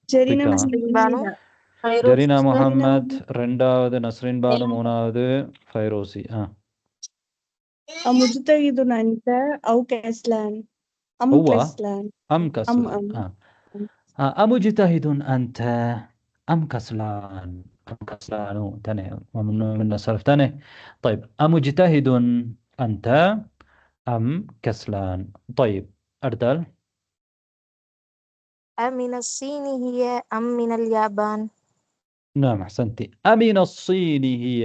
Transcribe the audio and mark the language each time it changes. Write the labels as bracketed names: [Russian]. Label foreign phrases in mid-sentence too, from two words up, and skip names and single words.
[Tamil] ஜரீனா முஹம்மத், ரெண்டாவது நஸ்ரின் பானு, மூணாவது ஃபைரோசி. [Arabic] مجتهد أنت أو كسلان. أم كسلان. أمجتهد أنت أم كسلان. أم كسلان تاني وممنوع من الصرف تاني. طيب أمجتهد أنت أم كسلان. طيب أرتل. أمن الصين هي أم من اليابان؟ نعم أحسنتي. أمن الصين هي.